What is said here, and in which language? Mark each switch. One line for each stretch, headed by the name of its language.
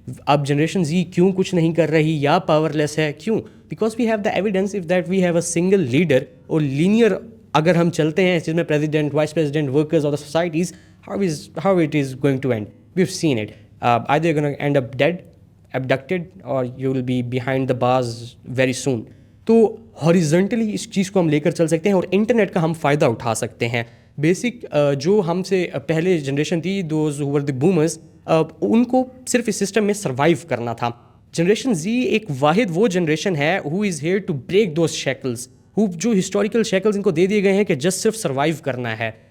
Urdu: اب generation Z کیوں کچھ نہیں کر رہی یا پاور لیس ہے, کیوں؟
English: Because we have the evidence of that we have a single leader.
Urdu: اور لینئر اگر ہم چلتے ہیں جس میں پریزیڈنٹ, وائس پریزیڈنٹ, ورکرز اور the societies,
English: how it is going to end. We've seen it. Either you're going to end up dead, abducted, or you will be behind the bars very soon.
Urdu: تو ہاریزنٹلی اس چیز کو ہم لے کر چل سکتے ہیں اور انٹرنیٹ کا ہم فائدہ اٹھا سکتے ہیں. بیسک جو ہم سے پہلے جنریشن تھی,
English: those who were the boomers,
Urdu: ان کو صرف اس سسٹم میں سروائیو کرنا تھا. جنریشن زی ایک واحد وہ جنریشن ہے
English: who is here to break those shackles,
Urdu: جو ہسٹوریکل شیکلز ان کو دے دیے گئے ہیں کہ جسٹ صرف سروائیو کرنا ہے.